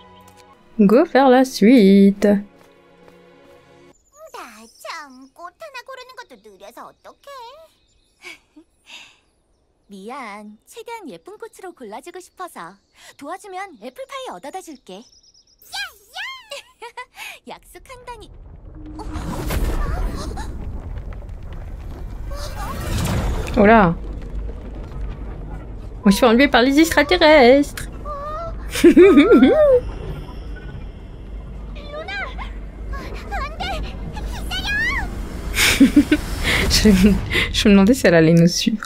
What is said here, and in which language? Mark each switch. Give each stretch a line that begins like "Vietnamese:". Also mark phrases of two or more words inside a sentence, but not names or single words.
French: Go faire la suite.
Korean: 어떡해? 미안. 최대한 예쁜 꽃으로 골라주고 싶어서. 도와주면 애플파이 얻어다 줄게. 야야! 약속한다니.
French: Oh là! On se fait enlever par les extraterrestres! Je me demandais si elle allait nous suivre.